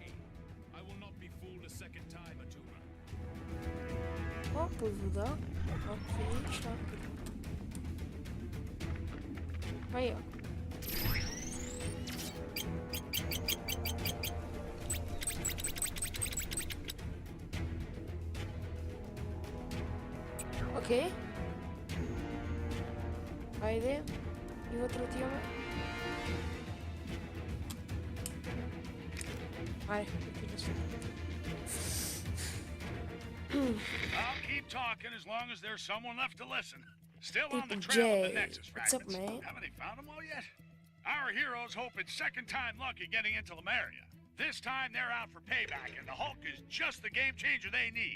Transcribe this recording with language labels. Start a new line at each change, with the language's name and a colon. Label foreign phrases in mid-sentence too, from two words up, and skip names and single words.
English: I will not be fooled a second time, Atuma.
Bulgarian: О, под вода. Отлично.
Russian: Поехали. Окей.
Bulgarian: Хайде. И вътре отиваме. Айде, отиваме се.
English: I'll keep talking as long as there's someone left to listen. Still on the J. trail of the Nexus What's up, fragments. man? Haven't they found them all yet? Our heroes hope it's second time lucky getting into Lemuria. This time they're out for payback, and the Hulk is just the game changer they need.